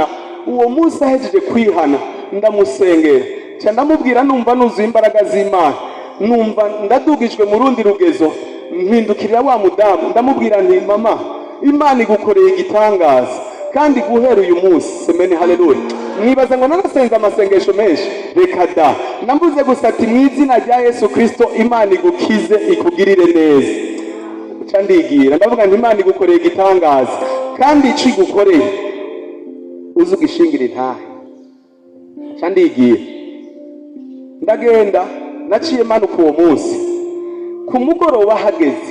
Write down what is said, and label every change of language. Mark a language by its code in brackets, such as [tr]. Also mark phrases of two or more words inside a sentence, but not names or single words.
[rn] Uwo munsi ahejeje kwihana, ndamusengera, cyane ndamubwira numva nuzuye imbaraga z'Imana, numva ndadugijwe mu rundi rugezo, mpindukirira wa mudamu ndamubwira nti mama, Imana igukoreye igitangaza, kandi guhera uyu munsi. [sw] Semeni haleluya. [rn] Mwibaza ngo narasenze amasengesho menshi, reka da, nambuze gusa ati mu izina rya Yesu Kristo Imana igukize, ikugirire neza. Uca ndigira ndavuga nti Imana igukoreye igitangaza, kandi ico igukoreye uzugishingira intahe. Uca ndigira ndagenda, naciye manuka uwo munsi, ku mugoroba hageze.